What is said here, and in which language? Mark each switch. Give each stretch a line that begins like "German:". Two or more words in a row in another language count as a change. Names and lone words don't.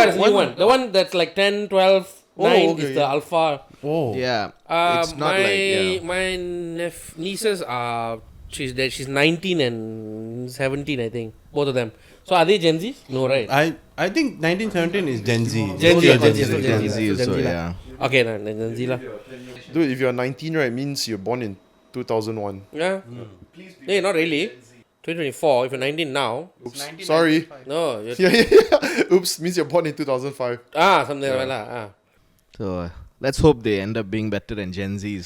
English: Yeah, there's a new one. The one that's like 10, 12, 9 okay, is the Alpha. oh Yeah. It's not my like. Yeah. my nieces are she's 19 and 17, I think, both of them. So are they Gen Z? No, right? I think 1917 is Gen Z. Gen Z, Yeah, Gen Z, Gen Z. Gen Z, Gen so Z lah. yeah. Okay, then Gen Z lah. Dude, if you're 19, right, means you're born in 2001. Yeah. Hey, not really. 2024. If you're 19 now, Sorry. no. You're Yeah. Oops, means you're born in 2005. something like that. So let's hope they end up being better than Gen Zs.